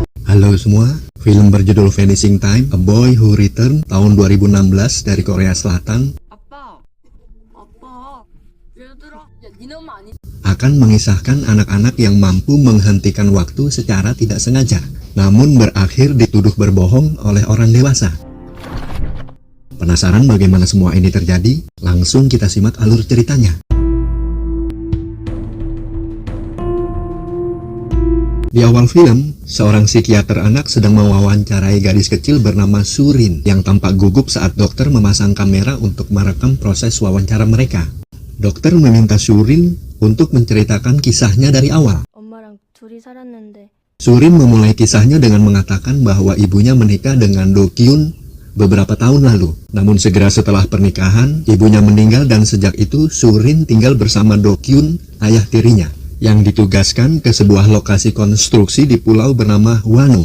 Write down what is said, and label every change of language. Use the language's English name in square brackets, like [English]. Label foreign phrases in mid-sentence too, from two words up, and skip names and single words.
[Indonesian] Halo semua, film berjudul Vanishing Time, A Boy Who Returned tahun 2016 dari Korea Selatan [Korean] 얘들아, 야, 니네 엄마 아니? [Indonesian] akan mengisahkan anak-anak yang mampu menghentikan waktu secara tidak sengaja, namun berakhir dituduh berbohong oleh orang dewasa. Penasaran bagaimana semua ini terjadi? Langsung kita simak alur ceritanya. Di awal film, seorang psikiater anak sedang mewawancarai gadis kecil bernama Surin yang tampak gugup saat dokter memasang kamera untuk merekam proses wawancara mereka. Dokter meminta Surin untuk menceritakan kisahnya dari awal. [Korean] 엄마랑 둘이 살았는데 [Indonesian] Surin memulai kisahnya dengan mengatakan bahwa ibunya menikah dengan Do Kyun beberapa tahun lalu. Namun segera setelah pernikahan, ibunya meninggal dan sejak itu Surin tinggal bersama Do Kyun, ayah tirinya, yang ditugaskan ke sebuah lokasi konstruksi di pulau bernama Hwanu.